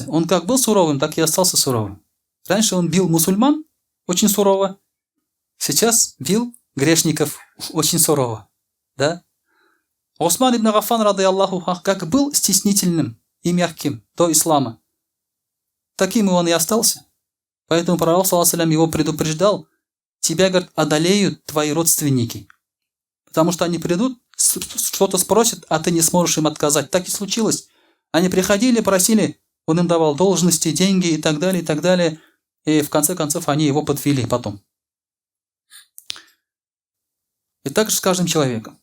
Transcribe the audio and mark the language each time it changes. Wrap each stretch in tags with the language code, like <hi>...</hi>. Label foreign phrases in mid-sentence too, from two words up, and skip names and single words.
<ru>Он как был суровым, так и остался суровым. Раньше он бил мусульман очень сурово, сейчас бил грешников очень сурово. Да? Усман ибн Гаффан,</ru> <ar>رضي الله عنه,</ar> <ru>как был стеснительным и мягким до ислама, таким и он и остался. Поэтому пророк,</ru> <ar>صلى الله عليه وسلم,</ar> <ru>его предупреждал: тебя, говорит, одолеют твои родственники. Потому что они придут, что-то спросят, а ты не сможешь им отказать. Так и случилось. Они приходили, просили, он им давал должности, деньги и так далее, и так далее. И в конце концов они его подвели потом. И так же с каждым человеком.</ru>